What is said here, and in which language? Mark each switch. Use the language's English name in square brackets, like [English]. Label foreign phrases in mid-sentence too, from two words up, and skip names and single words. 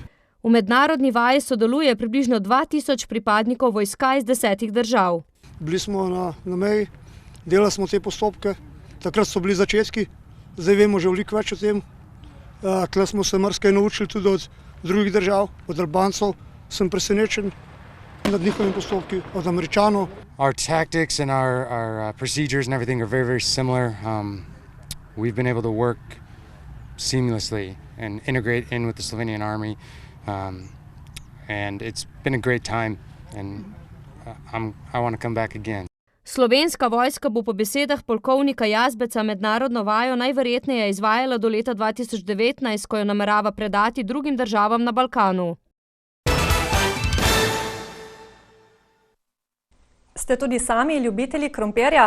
[Slovenian] V mednarodni vaji sodeluje približno 2000 pripadnikov vojska iz 10 držav. Bili smo na meji, delali smo te postopke, takrat so bili začetki, zdaj vemo že veliko več o tem. Tukaj smo se marsikaj naučili tudi od drugih držav, od Albancov. Sem presenečen nad njihovimi postopki, od Američanov. [English] Our tactics and our procedures and everything are very, very similar. We've been able to work seamlessly and integrate in with the Slovenian army. And it's been a great time and I want to come back again. [Slovenian] Slovenska vojska bo po besedah polkovnika Jazbeca mednarodno vajo najverjetneje izvajala do leta 2019, ko jo namerava predati drugim državam na Balkanu. Ste tudi sami ljubitelji krompirja?